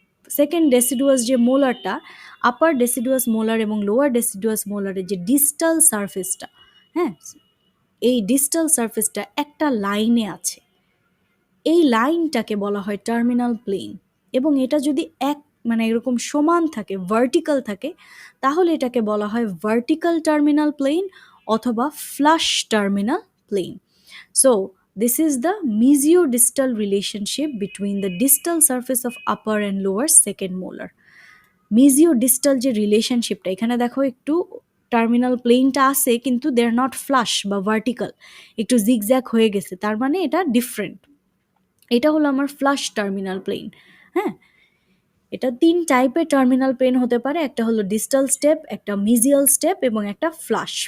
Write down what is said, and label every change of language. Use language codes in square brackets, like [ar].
[bn] Second deciduous যে মোলারটা, আপার deciduous molar এবং lower deciduous মোলারের যে ডিস্টাল সারফেসটা, হ্যাঁ, এই ডিস্টাল সারফেসটা একটা লাইনে আছে। এই লাইনটাকে বলা হয় টার্মিনাল প্লেন। এবং এটা যদি এক মানে এরকম সমান থাকে, ভার্টিক্যাল থাকে, তাহলে এটাকে বলা হয় ভার্টিক্যাল টার্মিনাল প্লেন অথবা flush terminal plane. [en] So this is the mesiodistal relationship between the distal surface of upper and lower second molar. [bn] মিজিওডিস্টাল যে রিলেশনশিপটা, এখানে দেখো একটু টার্মিনাল প্লেনটা আছে কিন্তু [en] they are not flush [bn] বা ভার্টিক্যাল, একটু জিগজ্যাগ হয়ে গেছে, তার মানে এটা ডিফারেন্ট। এটা হলো আমার ফ্লাশ টার্মিনাল প্লেন। হ্যাঁ, এটা তিন টাইপের টার্মিনাল প্লেন হতে পারে, একটা হলো ডিস্টাল স্টেপ, একটা মিজিয়াল স্টেপ এবং একটা ফ্লাশ।